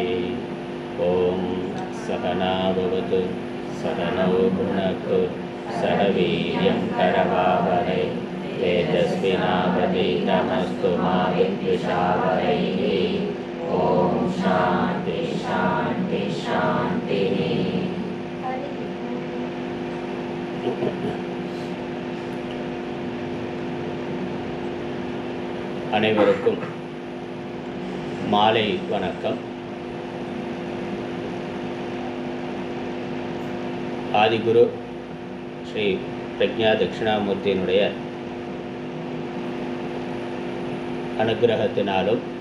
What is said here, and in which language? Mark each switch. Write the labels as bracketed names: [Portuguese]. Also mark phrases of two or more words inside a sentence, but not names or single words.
[Sanskrit] ॐ सहना भवतु सहनौ भुनक्तु सह वीर्यं करवावहै तेजस्विनावधीतमस्तु मा विद्विषावहैः। ॐ शान्ति शान्ति शान्तिः। [Tamil] அனைவருக்கும் மாலை வணக்கம். ஆதிகுரு ஸ்ரீ பிரக்ஞா தட்சிணாமூர்த்தியினுடைய அனுகிரகத்தினாலும்